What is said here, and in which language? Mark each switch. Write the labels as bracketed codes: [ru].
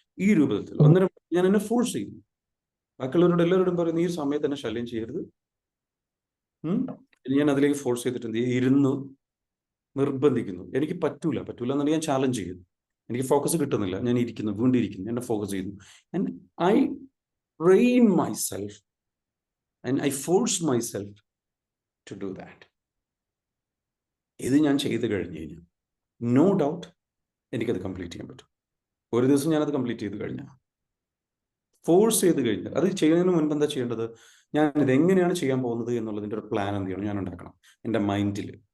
[ml] ഈ രൂപത്തിൽ ഞാൻ എന്നെ ഫോഴ്സ് ചെയ്യുന്നു. ബാക്കിയുള്ളവരോട് എല്ലാവരോടും പറയുന്നു, ഈ സമയത്ത് തന്നെ ശല്യം ചെയ്യരുത്. ഞാൻ അതിലേക്ക് ഫോഴ്സ് ചെയ്തിട്ട് എന്ത് ചെയ്യും? ഇരുന്ന് നിർബന്ധിക്കുന്നു. എനിക്ക് പറ്റൂല എന്നുണ്ടെങ്കിൽ ഞാൻ ചാലഞ്ച് ചെയ്യുന്നു. എനിക്ക് ഫോക്കസ് കിട്ടുന്നില്ല, ഞാൻ ഇരിക്കുന്നു, വീണ്ടും ഇരിക്കുന്നു, എന്നെ ഫോക്കസ് ചെയ്യുന്നു. [en] And I train myself and I force myself to do that. [ml] ഇത് ഞാൻ ചെയ്ത് കഴിഞ്ഞ് കഴിഞ്ഞാൽ നോ ഡൗട്ട് എനിക്കത് കംപ്ലീറ്റ് ചെയ്യാൻ പറ്റും. ഒരു ദിവസം ഞാനത് കംപ്ലീറ്റ് ചെയ്ത് കഴിഞ്ഞാൽ, ഫോഴ്സ് ചെയ്ത് കഴിഞ്ഞാൽ, അത് ചെയ്യുന്നതിന് മുൻപ് എന്താ ചെയ്യേണ്ടത്? ഞാൻ ഇതെങ്ങനെയാണ് ചെയ്യാൻ പോകുന്നത് എന്നുള്ളതിൻ്റെ ഒരു പ്ലാൻ എന്ത് ചെയ്യണം? ഞാൻ ഉണ്ടാക്കണം എൻ്റെ മൈൻഡിൽ.